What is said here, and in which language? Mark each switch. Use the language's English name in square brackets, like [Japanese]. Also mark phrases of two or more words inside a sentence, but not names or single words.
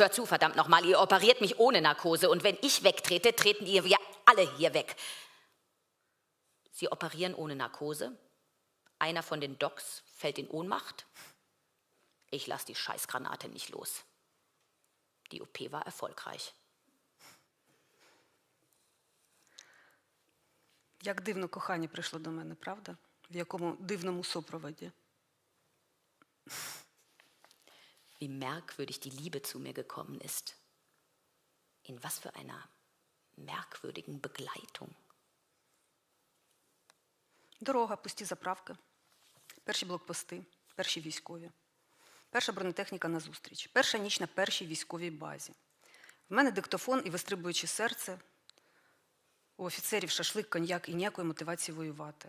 [German] Hört zu, verdammt nochmal, ihr operiert mich ohne Narkose und wenn ich wegtrete, treten ihr alle hier weg. Sie operieren ohne Narkose. Einer von den Docs fällt in Ohnmacht. Ich lasse die Scheißgranate nicht los. Die OP war erfolgreich. [Ukrainian] Як дивно кохання прийшло до мене, правда? В якому дивному супроводі. [German] Wie merkwürdig die Liebe zu mir gekommen ist. In was für einer merkwürdigen Begleitung. [Ukrainian] Дорога, пусті заправки, перші блокпости, перші військові, перша бронетехніка на зустріч, перша ніч на першій військовій базі. В мене диктофон і вистрибуюче серце, у офіцерів шашлик, коньяк і ніякої мотивації воювати.